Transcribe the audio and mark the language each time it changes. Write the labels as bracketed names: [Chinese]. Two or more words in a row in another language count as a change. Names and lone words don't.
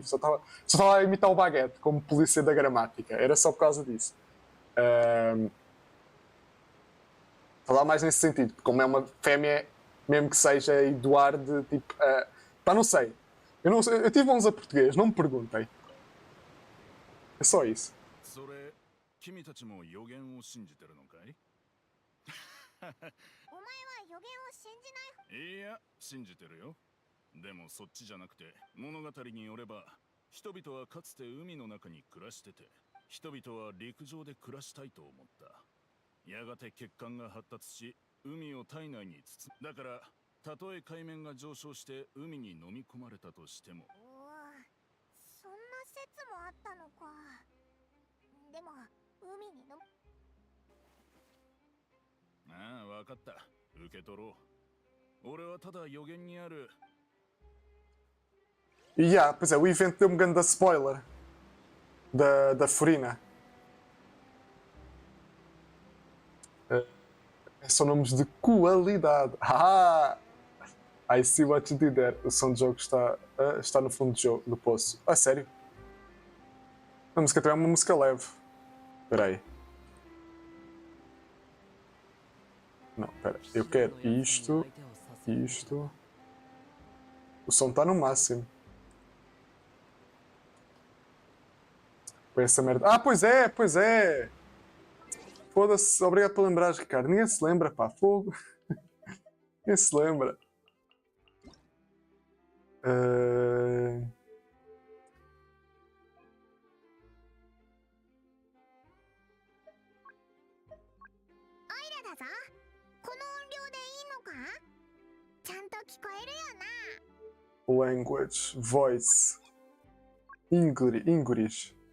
[Portuguese] Só estava a imitar o Baguete como polícia da gramática. Era só por causa disso. Falar mais nesse sentido, porque como é uma fêmea, mesmo que seja Eduardo, tipo, pá, não sei. Eu tive 11 a português, não me perguntem. É só isso. [Japanese] それ君たちも予言を信じてるのかい？お前は予言を信じない。いや、信じてるよ。でもそっちじゃなくて、物語によれば人々はかつて海の中に暮らしてて、人々は陸上で暮らしたいと思った。やがて血管が発達し、海を体内に包む。だからたとえ海面が上昇して海に飲み込まれたとしても。おお、そんな説もあったのか。でも海にの。ああ、わかった。受け取ろう。俺はただ予言にある。 [Portuguese] E pois é, o evento deu-me grande spoiler da Furina. São nomes de qualidade. [English] I see what you did there. [Portuguese] O som de jogo está no fundo do poço. A sério? A música também é uma música leve. Espera aí. Não, espera. Eu quero isto. Isto. O som está no máximo. Foi essa merda. Pois é, pois é! Foda-se, obrigado por lembrares, Ricardo. Ninguém se lembra, pá, fogo. Ninguém se lembra. Uh... [Japanese] だぞ。この音量でいいのか？ちゃんと聞こえるよな。 [English] Language, voice, English.